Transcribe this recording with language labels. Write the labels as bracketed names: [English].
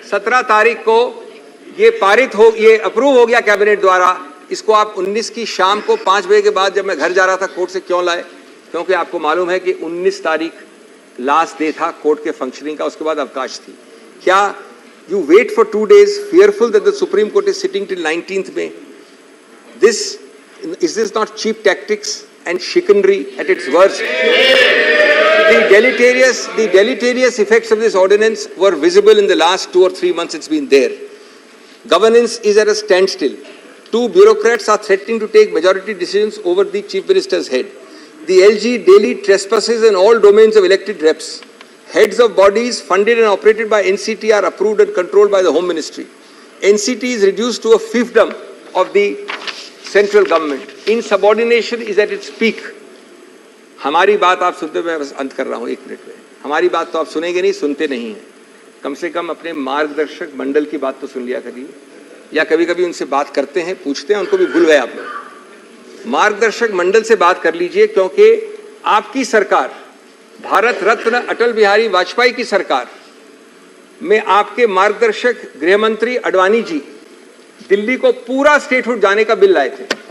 [Hindi] 17 तारीख को ये अप्रूव हो गया कैबिनेट द्वारा। इसको आप 19 की शाम को 5 बजे के बाद जब मैं घर जा रहा था कोर्ट से क्यों लाए? क्योंकि आपको मालूम है कि 19 तारीख लास्ट डे था कोर्ट के फंक्शनिंग का, उसके बाद अवकाश थी। क्या [English] You wait for 2 days fearful that the Supreme Court is sitting till 19th May? Is this not cheap tactics and chicanery at its worst? The deleterious effects of this ordinance were visible in the last 2 or 3 months it's been there. Governance is at a standstill. 2 bureaucrats are threatening to take majority decisions over the Chief Minister's head. The LG daily trespasses in all domains of elected reps. Heads of bodies funded and operated by NCT are approved and controlled by the Home Ministry. NCT is reduced to a fiefdom of the central government. Insubordination is at its peak. [Hindi] हमारी बात आप सुनते, मैं बस अंत कर रहा हूँ 1 मिनट में। हमारी बात तो आप सुनेंगे नहीं, सुनते नहीं हैं। कम से कम अपने मार्गदर्शक मंडल की बात तो सुन लिया करिए, या कभी कभी उनसे बात करते हैं, पूछते हैं, उनको भी भूल गए आप लोग। मार्गदर्शक मंडल से बात कर लीजिए, क्योंकि आपकी सरकार, भारत रत्न अटल बिहारी वाजपेयी की सरकार में आपके मार्गदर्शक गृह मंत्री अडवाणी जी दिल्ली को पूरा स्टेटहुड जाने का बिल लाए थे।